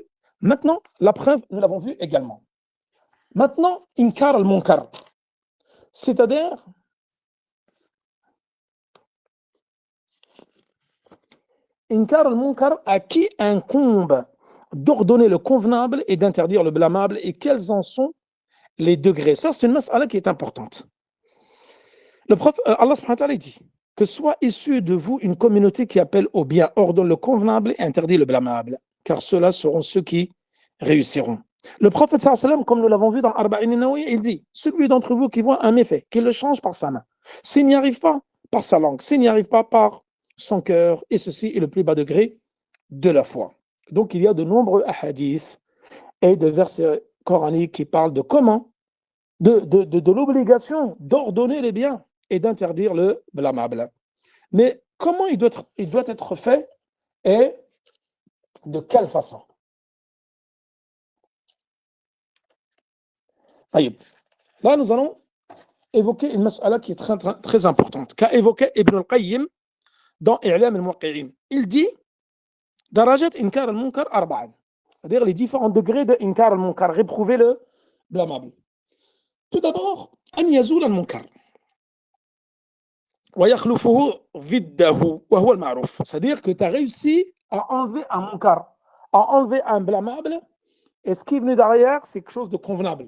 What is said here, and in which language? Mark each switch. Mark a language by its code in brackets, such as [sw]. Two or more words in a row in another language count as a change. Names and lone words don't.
[fr] Maintenant, la preuve, nous l'avons vu également. Maintenant, [ar] إنكار المنكر, [fr] c'est-à-dire [ar] إنكار المنكر, [fr] à qui incombe d'ordonner le convenable et d'interdire le blâmable, et quels en sont les degrés. Ça, c'est une mas'ala qui est importante. Le prophète, Allah [ar] سبحانه وتعالى [fr] dit que soit issue de vous une communauté qui appelle au bien, ordonne le convenable et interdit le blâmable, car ceux-là seront ceux qui réussiront. Le prophète [ar] صلى الله عليه وسلم, [fr] comme nous l'avons vu dans Arba'in an-Nawawi, il dit, celui d'entre vous qui voit un méfait, qu'il le change par sa main. S'il n'y arrive pas, par sa langue. S'il n'y arrive pas, par son cœur. Et ceci est le plus bas degré de la foi. Donc il y a de nombreux hadiths et de versets coraniques qui parlent de comment, de l'obligation d'ordonner les biens et d'interdire le blâmable. Mais comment il doit être fait et de quelle façon? Là, nous allons évoquer une mas'ala qui est très, très, très importante, qu'a évoqué Ibn al-Qayyim dans I'lam al-Muwaqqi'in. Il dit [ar] درجات إنكار المنكر أربعا, [fr] c'est-à-dire les différents degrés de [ar] إنكار المنكر, [fr] réprouver le blâmable. Tout d'abord, [ar] أن يزول المنكر. [fr] C'est-à-dire que tu as réussi à enlever un munkar, à enlever un blâmable, et ce qui est venu derrière, c'est quelque chose de convenable.